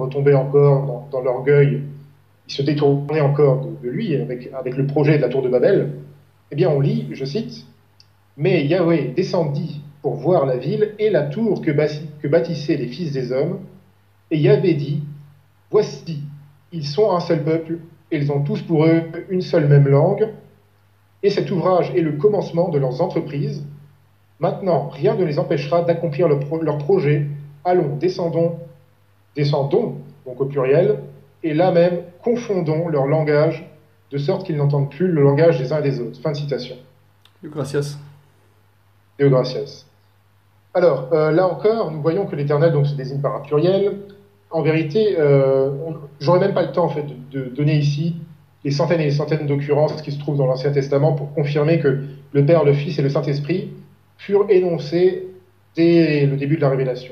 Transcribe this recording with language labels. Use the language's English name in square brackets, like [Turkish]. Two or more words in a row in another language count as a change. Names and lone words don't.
[French] retombaient encore dans l'orgueil, ils se détournaient encore de lui avec le projet de la tour de Babel, eh bien on lit, je cite, « Mais Yahweh descendit pour voir la ville et la tour que bâtissaient les fils des hommes, et Yahvé dit, voici, ils sont un seul peuple, et ils ont tous pour eux une seule même langue, et cet ouvrage est le commencement de leurs entreprises. Maintenant, rien ne les empêchera d'accomplir leur projet. Allons, descendons, donc au pluriel, et là même, confondons leur langage, de sorte qu'ils n'entendent plus le langage des uns et des autres. » Fin de citation. [Latin] Deo gratias. Deo gratias. [French] Alors, là encore, nous voyons que l'Éternel donc se désigne par un pluriel. En vérité, j'aurais même pas le temps en fait de donner ici les centaines et les centaines d'occurrences qui se trouvent dans l'Ancien Testament pour confirmer que le Père, le Fils et le Saint-Esprit furent énoncés dès le début de la Révélation.